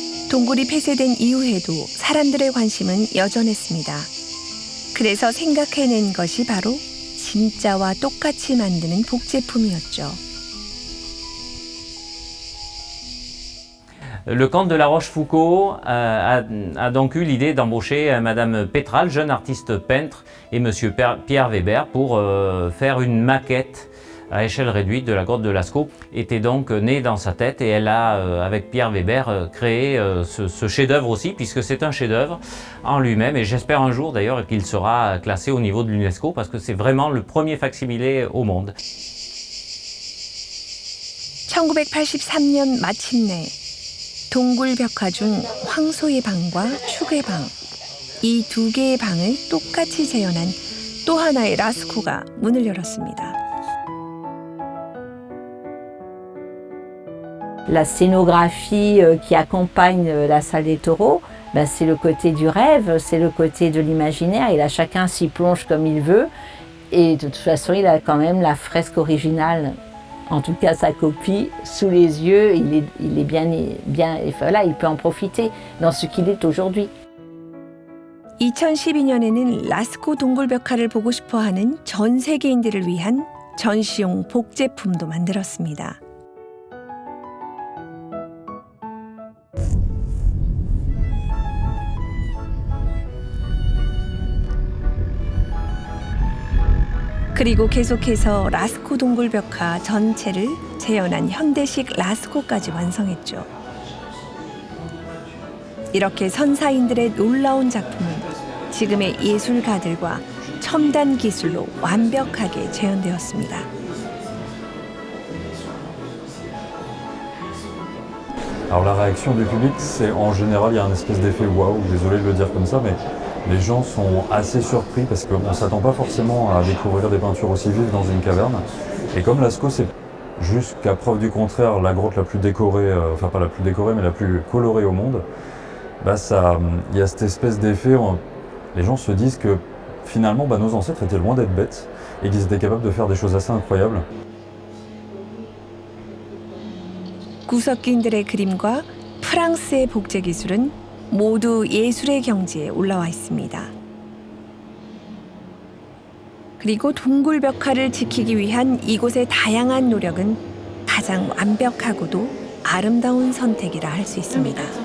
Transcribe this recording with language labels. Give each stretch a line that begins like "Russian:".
Korean: 동굴이 폐쇄된 이후에도 사람들의 관심은 여전했습니다. 그래서 생각해낸 것이 바로 진짜와 똑같이 만드는 복제품이었죠.
French: Le camp de la Rochefoucauld a donc eu l'idée d'embaucher Madame Pétral, jeune artiste peintre, et Monsieur Pierre Weber pour faire une maquette à échelle réduite de la grotte de Lascaux. Était donc née dans sa tête et elle a, avec Pierre Weber, créé ce chef-d'œuvre aussi, puisque c'est un chef-d'œuvre en lui-même, et j'espère un jour d'ailleurs qu'il sera classé au niveau de l'UNESCO, parce que c'est vraiment le premier facsimilé au monde.
Korean: 1983년 마침내 동굴 벽화 중 황소의 방과 축의 방, 이 두 개의 방을 똑같이 재현한 또 하나의 라스코가 문을 열었습니다.
French: La scénographie qui accompagne la salle des taureaux, ben c'est le côté du rêve, c'est le côté de l'imaginaire, et là chacun s'y plonge comme il veut, et de toute façon il a quand même la fresque originale, en tout cas sa copie, sous les yeux, il est bien, voilà, il peut en profiter dans ce qu'il est aujourd'hui.
Korean: 2012년에는 라스코 동굴벽화를 보고 싶어하는 전 세계인들을 위한 전시용 복제품도 만들었습니다. 그리고 계속해서 라스코 동굴벽화 전체를 재현한 현대식 라스코까지 완성했죠. 이렇게 선사인들의 놀라운 작품은 지금의 예술가들과 첨단 기술로 완벽하게 재현되었습니다.
French: Alors la réaction du public, c'est en général, il y a un espèce d'effet waouh, désolé de le dire comme ça, mais les gens sont assez surpris parce qu'on ne s'attend pas forcément à découvrir des peintures aussi vives dans une caverne. Et comme Lascaux, c'est jusqu'à preuve du contraire la grotte la plus décorée, enfin pas la plus décorée, mais la plus colorée au monde, bah il y a cette espèce d'effet, les gens se disent que finalement nos ancêtres étaient loin d'être bêtes et qu'ils étaient capables de faire des choses assez incroyables.
Korean: 구석기인들의 그림과 프랑스의 복제 기술은 모두 예술의 경지에 올라와 있습니다. 그리고 동굴벽화를 지키기 위한 이곳의 다양한 노력은 가장 완벽하고도 아름다운 선택이라 할 수 있습니다.